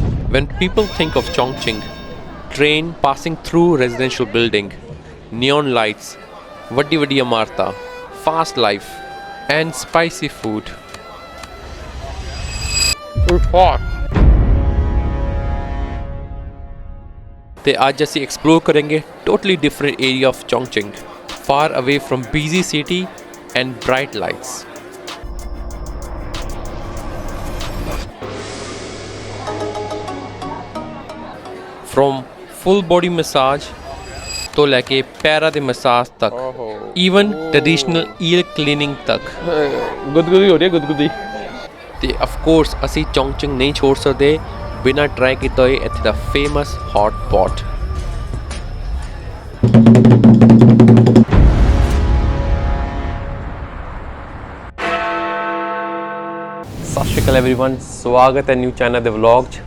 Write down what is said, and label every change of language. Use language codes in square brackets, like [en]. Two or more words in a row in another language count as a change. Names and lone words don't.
[en] When people think of Chongqing, train passing through residential building, neon lights, vadi amarta, fast life, and spicy food. It's hot. [pa] ਤੇ ਅੱਜ ਅਸੀਂ ਐਕਸਪਲੋਰ ਕਰਾਂਗੇ [en] totally different area of Chongqing, far away from busy city and bright lights. From full body massage [pa] ਤੋਂ ਲੈ ਕੇ ਪੈਰਾਂ ਦੇ ਮਸਾਜ ਤੱਕ, [en] even traditional ear cleaning ਤੱਕ। [pa] ਗੁਦਗੁਦੀ ਹੋ ਰਹੀ ਹੈ ਗੁਦਗੁਦੀ। ਤੇ [en] of course [pa] ਅਸੀਂ ਚੌਂਗਚਿੰਗ ਨਹੀਂ ਛੋੜ ਸਕਦੇ ਬਿਨਾਂ ਟਰਾਈ ਕੀਤਾ ਹੋਏ ਇੱਥੇ ਦਾ [en] famous hot pot. [pa] ਸਤਿ ਸ਼੍ਰੀ ਅਕਾਲ एवरीवन, ਸਵਾਗਤ ਹੈ ਨਿਊ ਚੈਨਲ ਦੇ ਵਲੌਗ 'ਚ।